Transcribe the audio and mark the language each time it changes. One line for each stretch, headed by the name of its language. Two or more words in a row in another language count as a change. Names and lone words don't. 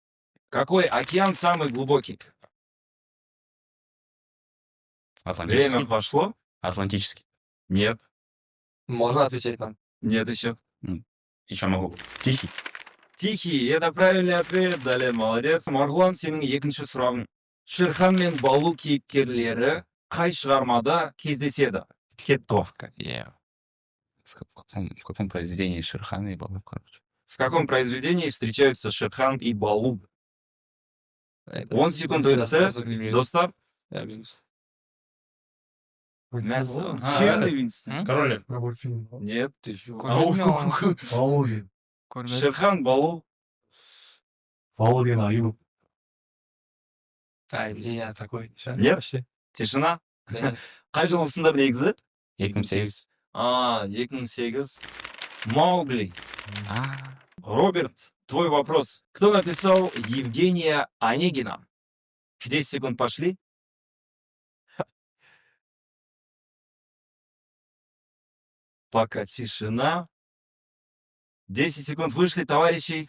Russian: Какой океан самый глубокий? Атлантический. Время пошло? Атлантический. Нет. Можно отвечать нам? Нет еще. Еще могу. Тихий. Тихий, это правильный ответ. Далее молодец.
Kazakh: Марғұлан, сенің екінші сұрағың. Шерхан мен Балу кейіпкерлері қай шығармада кездеседі? Кетті уақытқа.
Russian: В каком произведении Шерхана и Балу, короче. В каком произведении встречаются Шерхан и Балу?
Kazakh: 10 секунд өтті. Достар.
Russian: Мясо. Король. Нет. Балу. Шерхан, Балу.
Kazakh: Балу деген айып. Ай,
Russian: блин, такой. Нет? Тишина.
Kazakh: Қай жылысыңдар негізі? 2008. 2008. Маугли.
Russian: Роберт, твой вопрос. Кто написал Евгения Онегина? 10 секунд пошли. Пока тишина. 10 секунд вышли, товарищи.